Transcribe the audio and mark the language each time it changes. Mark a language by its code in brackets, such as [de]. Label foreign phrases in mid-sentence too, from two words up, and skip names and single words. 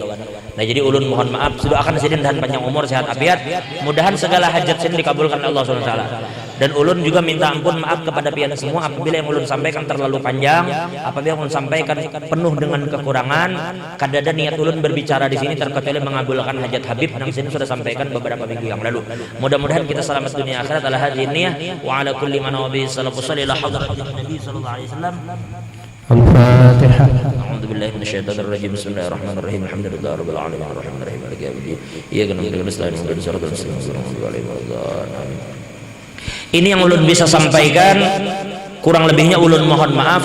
[bjn] Nah jadi ulun mohon maaf sudah akan sidin dan panjang umur sehat afiat, mudahan segala hajat sidin dikabulkan Allah SWT. Dan ulun juga minta ampun maaf kepada pian semua apabila yang ulun sampaikan terlalu panjang, apabila yang ulun sampaikan penuh dengan kekurangan. Kadada niat ulun berbicara di sini terkecuali mengabulkan hajat Habib yang sini sudah sampaikan beberapa minggu yang lalu. Mudah-mudahan kita selamat dunia akhirat [ar] على هذه النية وعلى كل من النبي صلى الله عليه وسلم. Al-Fatihah. أعوذ بالله من الشيطان الرجيم. بسم الله الرحمن الرحيم. الحمد لله رب العالمين الرحمن الرحيم مالك يوم الدين. إياك نعبد وإياك نستعين اهدنا الصراط المستقيم صراط الذين أنعمت عليهم. [bjn] Ini yang ulun bisa sampaikan, kurang lebihnya ulun mohon maaf.